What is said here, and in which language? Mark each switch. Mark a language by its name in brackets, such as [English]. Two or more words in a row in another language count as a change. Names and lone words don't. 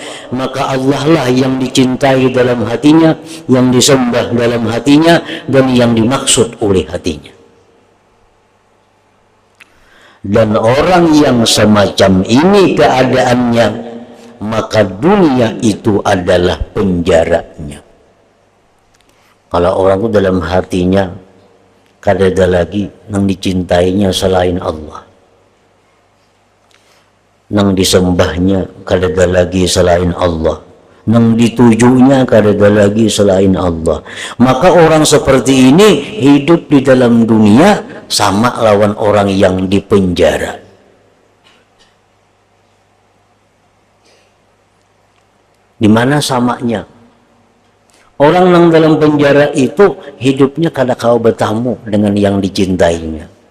[Indonesian] Maka Allah lah yang dicintai dalam hatinya, yang disembah dalam hatinya, dan yang dimaksud oleh hatinya. Dan orang yang semacam ini keadaannya, maka dunia itu adalah penjaranya. [Banjar] Kalau orang itu dalam hatinya kada ada lagi nang dicintainya selain Allah, nang disembahnya kada ada lagi selain Allah, nang ditujunya kada ada lagi selain Allah, [Indonesian] maka orang seperti ini hidup di dalam dunia sama lawan orang yang dipenjara. Di mana samanya? [Banjar] Orang yang dalam penjara itu hidupnya kada kau bertamu dengan yang dicintainya.